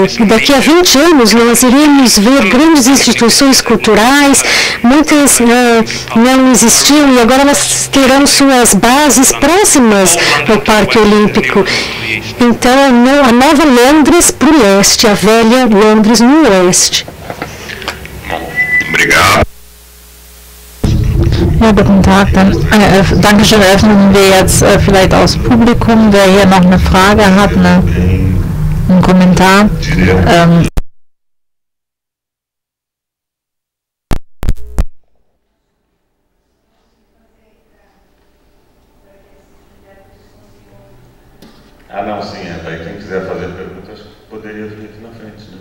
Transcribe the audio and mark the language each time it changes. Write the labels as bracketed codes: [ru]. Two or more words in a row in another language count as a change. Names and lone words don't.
[pt] E daqui a 20 anos, nós iremos ver grandes instituições culturais, muitas não existiam e agora elas terão suas bases próximas ao Parque Olímpico. Então, a nova Londres para o leste, a velha Londres no oeste. Obrigado. [de] Ja, guten Tag. Dankeschön. Öffnen wir jetzt vielleicht aus Publikum, wer hier noch eine Frage hat, einen Kommentar. [pt] Não, sim, daí quem quiser fazer perguntas poderia vir aqui na frente, né?